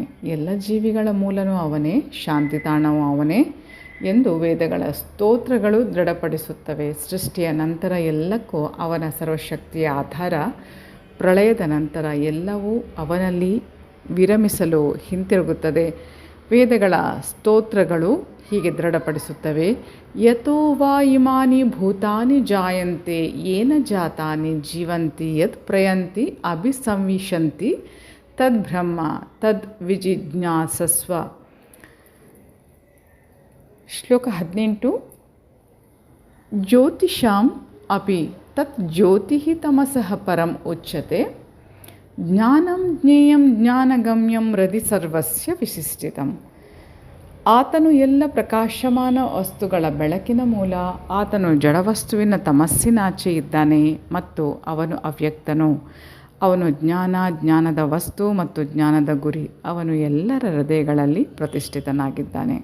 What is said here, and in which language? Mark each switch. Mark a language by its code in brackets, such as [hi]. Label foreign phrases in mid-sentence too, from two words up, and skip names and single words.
[kn] ಎಲ್ಲ ಜೀವಿಗಳ ಮೂಲನೂ ಅವನೇ, ಶಾಂತಿ ತಾಣವೂ ಅವನೇ ಎಂದು ವೇದಗಳ ಸ್ತೋತ್ರಗಳು ದೃಢಪಡಿಸುತ್ತವೆ. ಸೃಷ್ಟಿಯ ನಂತರ ಎಲ್ಲಕ್ಕೂ ಅವನ ಸರ್ವಶಕ್ತಿಯ ಆಧಾರ. ಪ್ರಳಯದ ನಂತರ ಎಲ್ಲವೂ ಅವನಲ್ಲಿ ವಿರಮಿಸಲು ಹಿಂತಿರುಗುತ್ತದೆ. ವೇದಗಳ ಸ್ತೋತ್ರಗಳು ಹೀಗೆ ದೃಢಪಡಿಸುತ್ತವೆ. [sa] ಯತೋ ವಾ ಇಮಾನಿ ಭೂತಾನಿ ಜಾಯಂತೆ ಯೇನ ಜಾತಾನಿ ಜೀವಂತಿ ಯತ್ ಪ್ರಯಂತಿ ಅಭಿಸಂವಿಶಂತಿ ತದ್ ಬ್ರಹ್ಮ ತದ್ ವಿಜಿಜ್ಞಾಸಸ್ವ. [kn] ಶ್ಲೋಕ 18. [sa] ಜ್ಯೋತಿಷಾಂ ಅಪಿ ತತ್ ಜ್ಯೋತಿಃ ತಮಸಃ ಪರಂ ಉಚ್ಯತೆ ಜ್ಞಾನಂ ಜ್ಞೇಯಂ ಜ್ಞಾನಗಮ್ಯಂ ಹೃದಿ ಸರ್ವಸ್ಯ ವಿಶಿಷ್ಟಿತಂ. [kn] ಆತನು ಎಲ್ಲ ಪ್ರಕಾಶಮಾನ ವಸ್ತುಗಳ ಬೆಳಕಿನ ಮೂಲ. ಆತನು ಜಡವಸ್ತುವಿನ ತಮಸ್ಸಿನಾಚೆ ಇದ್ದಾನೆ ಮತ್ತು ಅವನು ಅವ್ಯಕ್ತನು. ಅವನು ಜ್ಞಾನ, ಜ್ಞಾನದ ವಸ್ತು ಮತ್ತು ಜ್ಞಾನದ ಗುರಿ. ಅವನು ಎಲ್ಲರ ಹೃದಯಗಳಲ್ಲಿ ಪ್ರತಿಷ್ಠಿತನಾಗಿದ್ದಾನೆ.